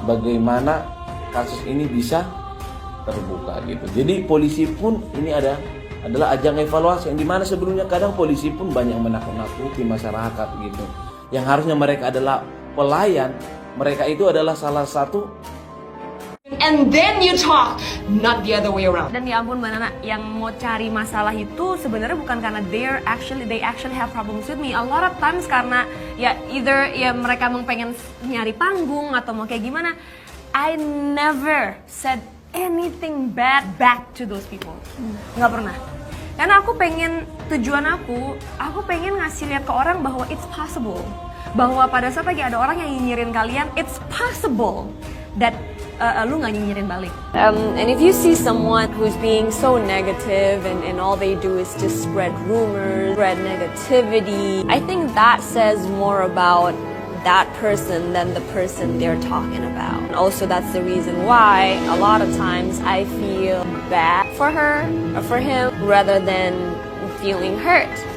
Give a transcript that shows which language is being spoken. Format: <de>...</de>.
<id>Bagaimana kasus ini bisa terbuka gitu. Jadi polisi pun ini adalah ajang evaluasi yang dimana sebelumnya kadang polisi pun banyak menakut-nakuti masyarakat gitu. Yang harusnya mereka adalah pelayan, mereka itu adalah salah satu.</id> <en>And then you talk, not the other way around.</en> <id>Dan ya ampun Mbak Nana, yang mau cari masalah itu sebenarnya bukan karena</id> <en>they actually have problems with me. A lot of times</en> <id>karena ya either ya mereka emang pengen nyari panggung atau mau kayak gimana.</id> <en>I never said anything bad back to those people.</en> <id>Nggak pernah. Karena tujuan aku pengen ngasih lihat ke orang bahwa</id> <en>it's possible.</en> <id>Bahwa pada saat lagi ada orang yang nyinyirin kalian,</id> <en>it's possible that</en> <id>lu nggak nyinyirin balik.</id> <en>And if you see someone who's being so negative and all they do is just spread rumors, spread negativity, I think that says more about that person than the person they're talking about. And also that's the reason why a lot of times I feel bad for her or for him rather than feeling hurt.</en>